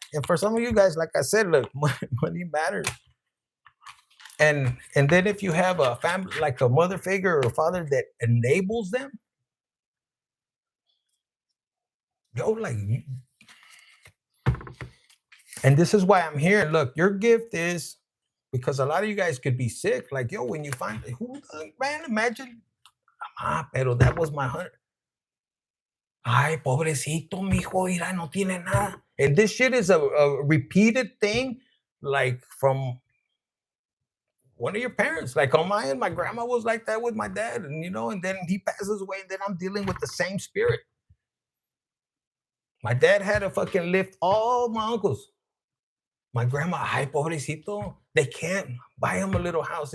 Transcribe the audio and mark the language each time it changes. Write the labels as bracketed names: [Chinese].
[English] And for some of you guys, like I said, look, money matters. And then if you have a family, like a mother figure or a father that enables them, yo, like, and this is why I'm here. Look, your gift is, because a lot of you guys could be sick. Like, yo, when you find who, man, imagine, pero that was my hunter. [Spanish] Ay, pobrecito, mijo, mira, no tiene nada. [English] And this shit is a repeated thing, like from one of your parents. Like on my end, my grandma was like that with my dad, and then he passes away, and then I'm dealing with the same spirit. My dad had to fucking lift all my uncles. My grandma, [Spanish] ay, pobrecito, [English] they can't buy him a little house.